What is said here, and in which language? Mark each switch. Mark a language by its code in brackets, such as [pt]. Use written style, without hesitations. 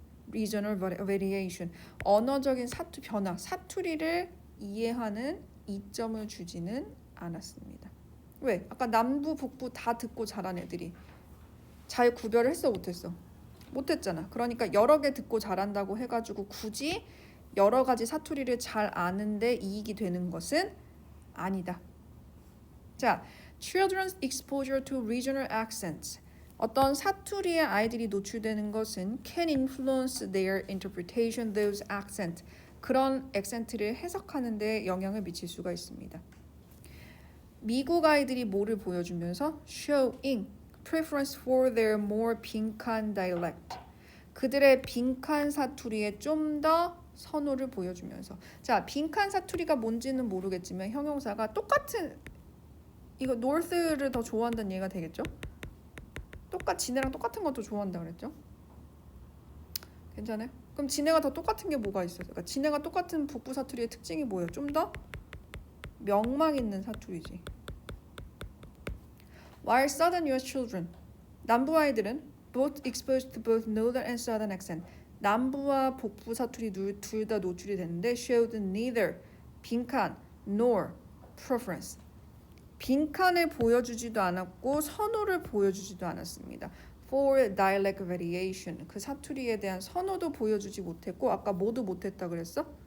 [en] regional variation, [ko] 언어적인 변화, 사투리를 이해하는 이점을 주지는 않았습니다. 왜? 아까 남부, 북부 다 듣고 자란 애들이 잘 구별을 했어, 못했어? 못했잖아. 그러니까 여러 개 듣고 자란다고 해가지고 굳이 여러 가지 사투리를 잘 아는데 이익이 되는 것은 아니다. 자, [en] children's exposure to regional accents. [ko] 어떤 사투리에 아이들이 노출되는 것은 [en] can influence their interpretation of those accents. [ko] 그런 액센트를 해석하는 데 영향을 미칠 수가 있습니다. 미국 아이들이 뭐를 보여주면서 [en] showing preference for their more 빈칸 dialect. [ko] 그들의 빈칸 사투리에 좀 더 선호를 보여주면서 자, 빈칸 사투리가 뭔지는 모르겠지만 형용사가 똑같은 이거 north를 더 좋아한다는 얘기가 되겠죠? 지네랑 똑같은 것도 좋아한다 그랬죠? 괜찮아요? 그럼 지네가 더 똑같은 게 뭐가 있어요? 그러니까 지네가 똑같은 북부 사투리의 특징이 뭐예요? 좀 더 명망 있는 사투리지. [en] While southern U.S. children, [ko] 남부 아이들은 [en] both exposed to both northern and southern accent. [ko] 남부와 북부 사투리 둘 다 노출이 됐는데 [en] showed neither [ko] 빈칸 [en] nor preference. [ko] 빈칸을 보여주지도 않았고 선호를 보여주지도 않았습니다. [en] For dialect variation. [ko] 그 사투리에 대한 선호도 보여주지 못했고 아까 뭐도 못했다 그랬어?